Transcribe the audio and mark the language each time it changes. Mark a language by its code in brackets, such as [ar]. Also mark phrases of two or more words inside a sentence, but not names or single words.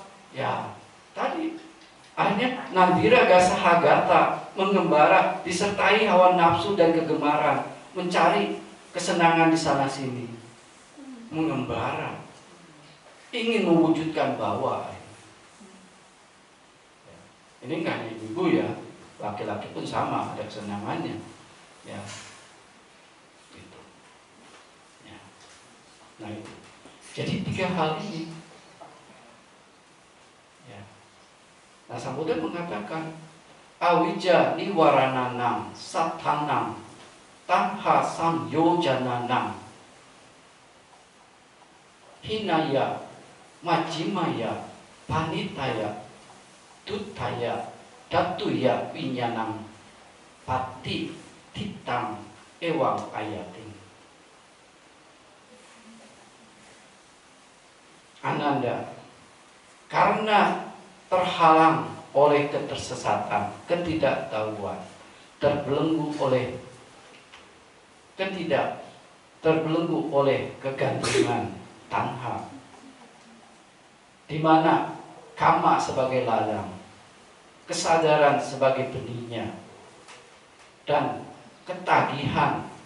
[id] Ya, tadi akhirnya [pi] nandira gasahagata, [id] mengembara, disertai hawa nafsu dan kegemaran, mencari kesenangan di sana sini, mengembara, ingin mewujudkan bahwa ini nggak hanya ibu ya, laki-laki pun sama, ada kesenangannya, ya, gitu, ya. Nah itu, jadi tiga hal ini, ya. Nah, Sang Buddha mengatakan, [pi] awija niwarananam satanam tanha samyojananam hinaya majimaya panitaya duttaya datuya winyanam pati titam ewang ayating. [id] Ananda, karena terhalang oleh ketersesatan, ketidaktahuan, terbelenggu oleh kegantungan tanha, di mana kama sebagai ladang, kesadaran sebagai benihnya, dan ketagihan